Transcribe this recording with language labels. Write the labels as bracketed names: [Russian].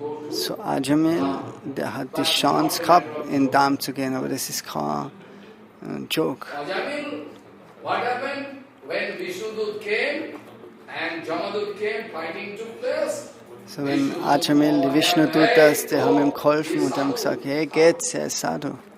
[German] So Ajamil, der hat die Chance gehabt, in den Darm zu gehen, aber das ist kein Joke. [English] What happened when Vishnudut came and Jamadut came, fighting took place? [German] So wenn Ajamil, die Vishnudutas, die haben ihm geholfen und haben gesagt, hey, geht's, er ist Sadhu.